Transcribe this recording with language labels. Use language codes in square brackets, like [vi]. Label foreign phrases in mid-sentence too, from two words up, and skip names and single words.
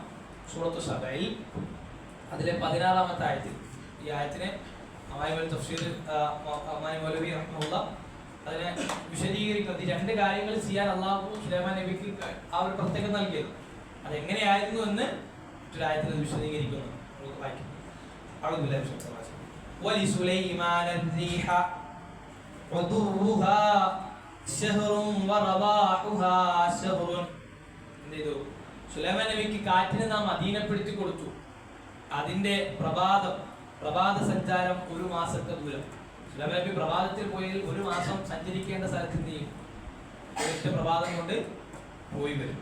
[ml] സൂറത്തു സബയിൽ അതിലെ 16-ാമത്തെ ആയത്തിൽ ഈ ആയത്തിനെ തഫ്സീർ മൗലവി റഹ്മത്തുള്ളാഹി അതിനെ വിശദീകരിക്കുന്നത്, ഈ രണ്ട് കാര്യങ്ങൾ ചെയ്യാൻ അല്ലാഹു സുലൈമാൻ നബിക്ക് ആ ഒരു പ്രത്യേകം നൽകിയത് അതെങ്ങനെയായിരുന്നു എന്ന് മറ്റൊരു ആയത്തിൽ വിശദീകരിക്കുന്നു. നമുക്ക് വായിക്കാം. [ar] വലിസുലൈമാന الريح عدوها شهر ورواحها شهر. [ml] എന്തെയ്തു? സുലൈമാൻ നബിക്ക് കാറ്റിനെ നാം അധീനപ്പെടുത്തി കൊടുത്തു. അതിന്റെ പ്രഭാത സഞ്ചാരം 1 മാസത്തെ ദൂരം. സുലൈമാൻ നബി പ്രഭാതത്തിൽ പോയി 1 മാസം സഞ്ചരിക്കേണ്ട സ്ഥലത്ത് എന്ത് ചെയ്യും? ഒറ്റ പ്രഭാതം കൊണ്ട് പോയി വരും.